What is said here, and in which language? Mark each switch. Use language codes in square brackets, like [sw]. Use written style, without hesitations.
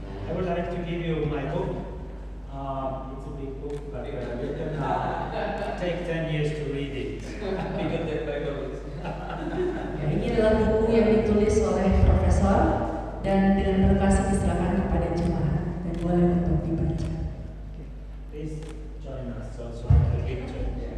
[en] I would like to give you my book. It's a big book, but you can take 10 years to read it. Bigger than Bible. [id] Ya, ini adalah buku yang ditulis oleh profesor dan dengan berkasih diserahkan kepada jemaat dan boleh untuk dibaca. [en] Please join us also for the picture.